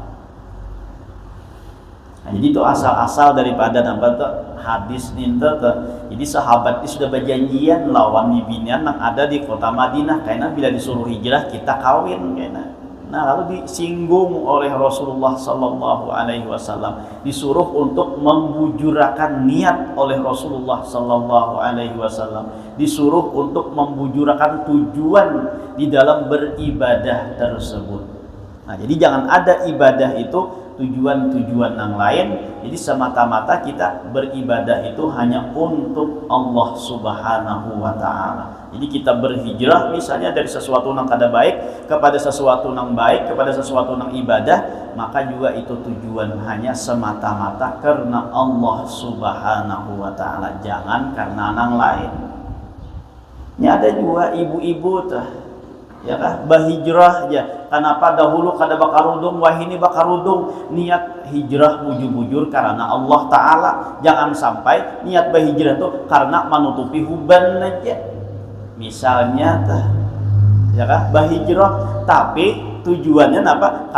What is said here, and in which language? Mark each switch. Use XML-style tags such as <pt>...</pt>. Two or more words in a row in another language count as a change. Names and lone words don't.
<id>Nah, jadi itu asal-asal daripada nampak hadis ini. Jadi sahabat itu sudah berjanjian</id> <bjn>lawan bibinian</bjn> <id>yang ada di kota Madinah, karena bila disuruh hijrah kita kawin karena. Nah, lalu disinggung oleh Rasulullah</id> <ar>صلى الله عليه وسلم,</ar> <id>disuruh untuk membujurakan niat oleh Rasulullah</id> <ar>صلى الله عليه وسلم,</ar> <id>disuruh untuk membujurakan tujuan di dalam beribadah tersebut. Nah, jadi jangan ada ibadah itu tujuan-tujuan yang lain. Jadi semata-mata kita beribadah itu hanya untuk</id> <ar>الله سبحانه وتعالى.</ar> <id>Jadi kita berhijrah misalnya dari sesuatu yang kada baik kepada sesuatu yang baik, kepada sesuatu yang ibadah, maka juga itu tujuan hanya semata-mata karena</id> <ar>الله سبحانه وتعالى,</ar> <id>jangan karena yang lain. Ini ada juga ibu-ibu tuh,</id> <bjn>ya kan, bahijrah aja. Kenapa dahulu kada bakarudung, wahini bakarudung, niat hijrah bujur-bujur karena</bjn> <ar>الله تعالى.</ar> <id>Jangan sampai niat bahijrah itu karena menutupi huban aja. Misalnya ya kan, bahijrah tapi tujuannya apa?</id>